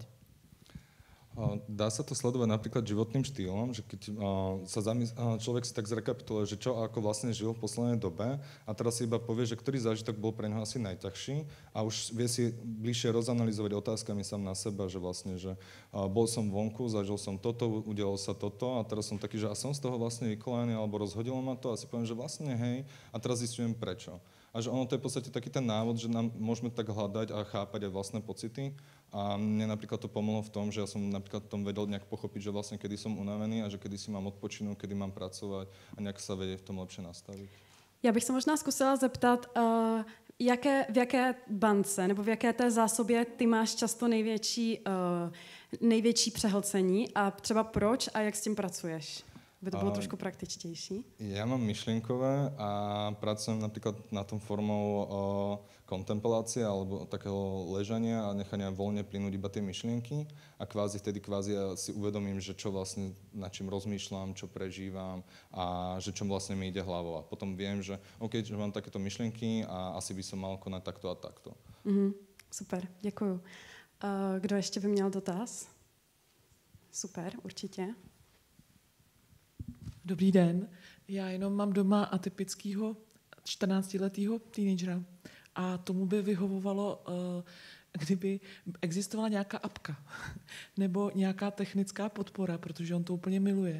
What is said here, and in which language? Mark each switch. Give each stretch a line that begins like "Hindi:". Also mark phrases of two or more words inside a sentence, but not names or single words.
Slovak: Dá sa to sledovať napríklad životným štýlom, že keď človek si tak zrekapituluje, že čo ako vlastne žil v poslednej dobe a teraz si iba povie, že ktorý zážitok bol pre neho asi najťažší a už vie si bližšie rozanalizovať otázkami sám na seba, že vlastne, že bol som vonku, zažil som toto, udialo sa toto a teraz som taký, že a som z toho vlastne vykolený alebo rozhodilo ma to a si poviem, že vlastne hej a teraz zistujem prečo. A že ono to je v podstate taký ten návod, že nám môžeme tak hľadať a chápať aj vlastné pocity. A mne napríklad to pomohlo v tom, že ja som napríklad v tom vedel nejak pochopiť, že vlastne kedy som unavený a že kedy si mám odpočinúť, kedy mám pracovať a nejak sa vedieť v tom lepšie nastaviť.
Czech: Já bych se možná zkusila zeptat, v jaké bance nebo v jaké té zásobě ty máš často největší přehlcení a třeba proč a jak s tím pracuješ? By to bylo trošku praktičtější.
Slovak: Ja mám myšlienkové a pracujem napríklad na tom formou kontemplácie alebo takého ležania a nechania voľne plynúť iba tie myšlienky a vtedy ja si uvedomím, že čo vlastne nad čím rozmýšľam, čo prežívam a že čo vlastne mi ide hlavou. A potom viem, že OK, že mám takéto myšlienky a asi by som mal konať takto a takto.
Czech: Super, děkuju. Kdo ještě by měl dotaz? Super, určitě. Dobrý den, já jenom mám doma atypického 14letého teenagera a tomu by vyhovovalo, kdyby existovala nějaká apka nebo nějaká technická podpora, protože on to úplně miluje.